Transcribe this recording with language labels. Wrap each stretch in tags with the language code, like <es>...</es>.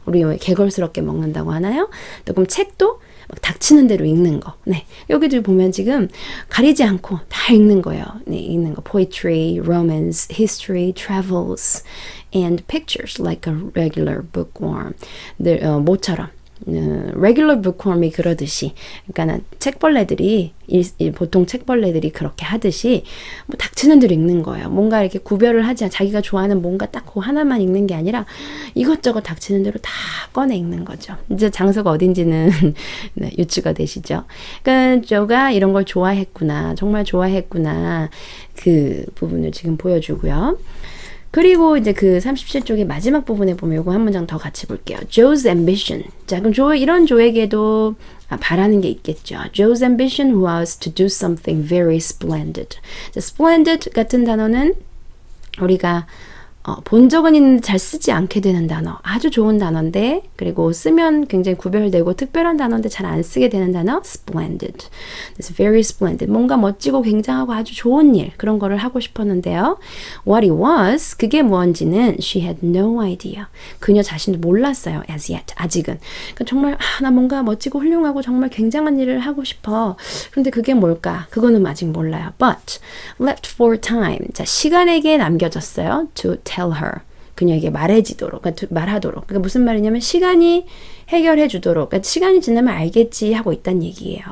<ko>우리 개걸스럽게 먹는다고 하나요? 또 그럼 책도 막 닥치는 대로 읽는 거. 네, 여기도 보면 지금 가리지 않고 다 읽는 거예요. 네, 읽는 거.</ko> <en>Poetry, romance, history, travels, and pictures like a regular bookworm.</en> <ko>모처럼. regular bookworm이 그러듯이 그러니까 책벌레들이 보통 책벌레들이 그렇게 하듯이 뭐 닥치는 대로 읽는 거예요. 뭔가 이렇게 구별을 하지 자기가 좋아하는 뭔가 딱 그 하나만 읽는 게 아니라 이것저것 닥치는 대로 다 꺼내 읽는 거죠. 이제 장소가 어딘지는 네, 유추가 되시죠. 그러니까 조가 이런 걸 좋아했구나. 정말 좋아했구나. 그 부분을 지금 보여주고요. 그리고 이제 그 37쪽의 마지막 부분에 보면 요거 한 문장 더 같이 볼게요.</ko> <en>Joe's ambition.</en> <ko>자, 그럼 이런 조에게도 바라는 게 있겠죠.</ko> <en>Joe's ambition was to do something very splendid.</en> <ko>자, splendid 같은 단어는 우리가 본 적은 있는데 잘 쓰지 않게 되는 단어. 아주 좋은 단어인데 그리고 쓰면 굉장히 구별되고 특별한 단어인데 잘 안 쓰게 되는 단어 splendid.</ko> <en>It's very splendid.</en> <ko>뭔가 멋지고 굉장하고 아주 좋은 일 그런 거를 하고 싶었는데요.</ko> <en>What it was,</en> <ko>그게 뭔지는</ko> <en>she had no idea.</en> <ko>그녀 자신도 몰랐어요.</ko> <en>As yet,</en> <ko>아직은. 그러니까 정말 나 뭔가 멋지고 훌륭하고 정말 굉장한 일을 하고 싶어. 그런데 그게 뭘까? 그거는 아직 몰라요.</ko> <en>But left for time.</en> <ko>자, 시간에게 남겨졌어요.</ko> <en>To tell her.</en> <ko>그녀에게 말해지도록, 그러니까 말하도록. 그러니까 무슨 말이냐면 시간이 해결해 주도록. 그러니까 시간이 지나면 알겠지 하고 있다는 얘기예요.</ko>